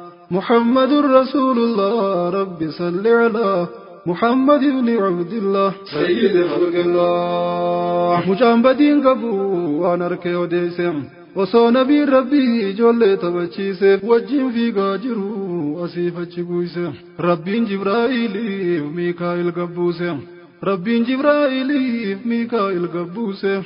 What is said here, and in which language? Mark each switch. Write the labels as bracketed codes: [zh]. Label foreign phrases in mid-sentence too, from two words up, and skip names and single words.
[ar] محمد رسول الله، رب صل على محمد بن عبد الله، سيد خلق الله. [om] Mucaan badiin qabu waan harkee odeesse. Osoo nabiin Rabbii ijoollee taphachiise, wajjin fiigaa jiru asiif achi guuyse. Rabbiin Jibraa'iiliif Miikaa'il gabbuuse. Rabbiin Jibraa'iiliif Miikaa'il gabbuuse.